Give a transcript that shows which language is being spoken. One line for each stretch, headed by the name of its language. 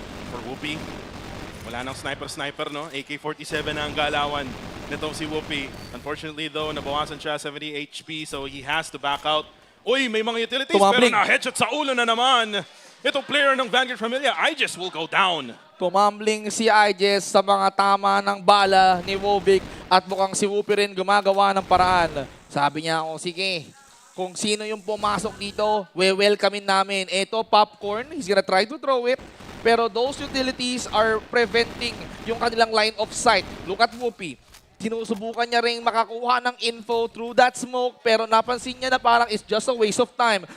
Filipino: For Whoopi, wala nang sniper-sniper, no? AK-47 na ang galawan. nitong si Whoopi.
English: Unfortunately though,
Filipino: nabawasan siya
English: 70 HP, so he has to back out.
Filipino: Uy, may mga utilities, Tumambling. pero na-headshot sa ulo na naman.
English: Itong player ng Vanguard Familia, I just will go down.
Filipino: Tumambling si Ijes sa mga tama ng bala ni Wovic at mukhang si Whoopi rin gumagawa ng paraan. Sabi niya, sige, kung sino yung pumasok dito, welcomein namin.
English: Ito, popcorn, he's gonna try to throw it. Pero those utilities are preventing yung kanilang line of sight. Look at Whoopi.
Filipino: Sinusubukan niya rin makakuha ng info through that smoke, pero napansin niya na parang
English: it's just a waste of time.